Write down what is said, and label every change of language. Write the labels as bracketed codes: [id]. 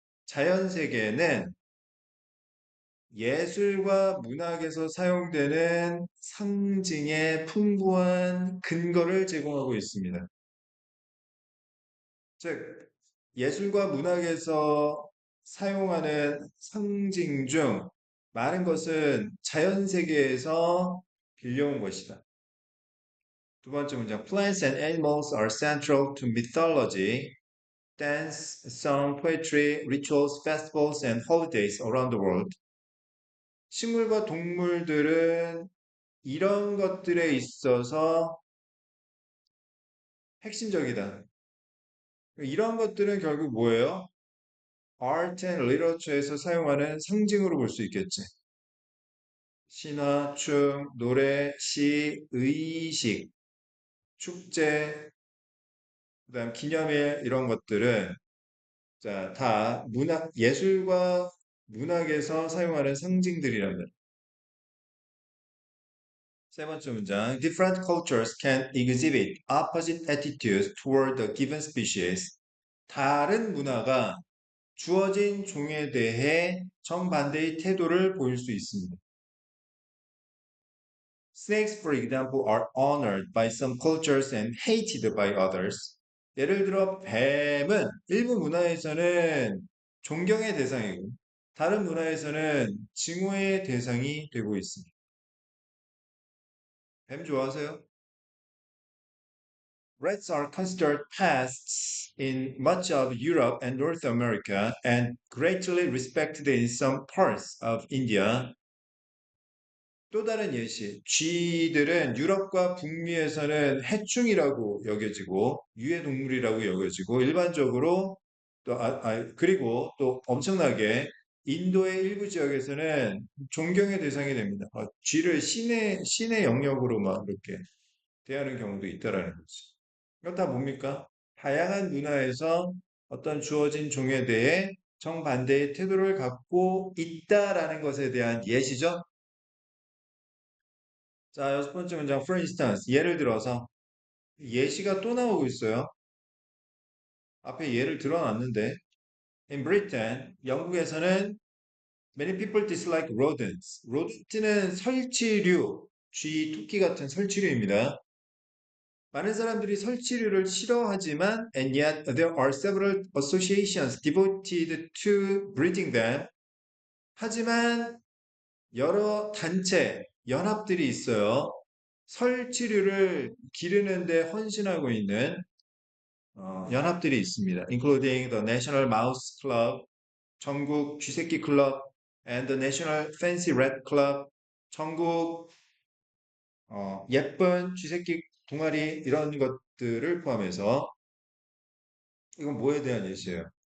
[ko] 자연 세계는 예술과 문학에서 사용되는 상징의 풍부한 근거를 제공하고 있습니다. 즉, 예술과 문학에서 사용하는 상징 중 많은 것은 자연 세계에서 빌려온 것이다. 두 번째 문장. [en] Plants and animals are central to mythology, dance, song, poetry, rituals, festivals, and holidays around the world. [ko] 식물과 동물들은 이런 것들에 있어서 핵심적이다. 이런 것들은 결국 뭐예요? Art and Literature에서 사용하는 상징으로 볼 수 있겠지. 신화, 춤, 노래, 시, 의식, 축제, 그다음 기념일 이런 것들은 자, 다 예술과 문학에서 사용하는 상징들이라면 세 번째 문장. [en] Different cultures can exhibit opposite attitudes toward a given species. [ko] 다른 문화가 주어진 종에 대해 정반대의 태도를 보일 수 있습니다. [en] Snakes, for example, are honored by some cultures and hated by others. [ko] 예를 들어, 뱀은 일부 문화에서는 존경의 대상이고, 다른 문화에서는 증오의 대상이 되고 있습니다. 뱀 좋아하세요? [en] Rats are considered pests in much of Europe and North America and greatly respected in some parts of India. [ko] 또 다른 예시, 쥐들은 유럽과 북미에서는 해충이라고 여겨지고 유해동물이라고 여겨지고 일반적으로 그리고 또 엄청나게 인도의 일부 지역에서는 존경의 대상이 됩니다. 쥐를 신의 영역으로 막 이렇게 대하는 경우도 있다라는 거죠. 이건 다 뭡니까? 다양한 문화에서 어떤 주어진 종에 대해 정반대의 태도를 갖고 있다라는 것에 대한 예시죠. 자, 여섯 번째 문장, [en] for instance, [ko] 예를 들어서 예시가 또 나오고 있어요. 앞에 예를 들어놨는데, [en] in Britain, [ko] 영국에서는 [en] many people dislike rodents. [ko] rodent는 설치류, 쥐, 토끼 같은 설치류입니다. 많은 사람들이 설치류를 싫어하지만 [en] and yet there are several associations devoted to breeding them. [ko] 하지만 여러 단체, 연합들이 있어요. 설치류를 기르는데 헌신하고 있는 연합들이 있습니다. including the National Mouse Club, 전국 쥐새끼 클럽, and the National Fancy Rat Club, 전국 예쁜 쥐새끼 동아리 이런 것들을 포함해서 이건 뭐에 대한 예시예요?